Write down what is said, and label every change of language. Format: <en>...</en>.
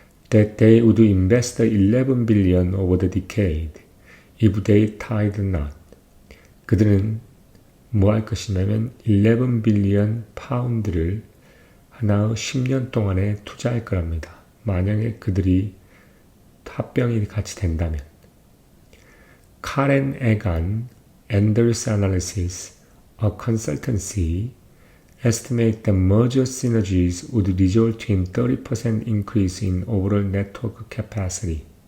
<en>That they would invest 11 billion over the decade if they tied the knot.</en> <ko>그들은 뭐 할 것이냐면 11 빌리언 파운드를 하나의 10년 동안에 투자할 거랍니다. 만약에 그들이 합병이 같이 된다면.</ko> <en>카렌 에간, Enders Analysis, a consultancy, estimate the merger synergies would result in 30% increase in overall network capacity.</en>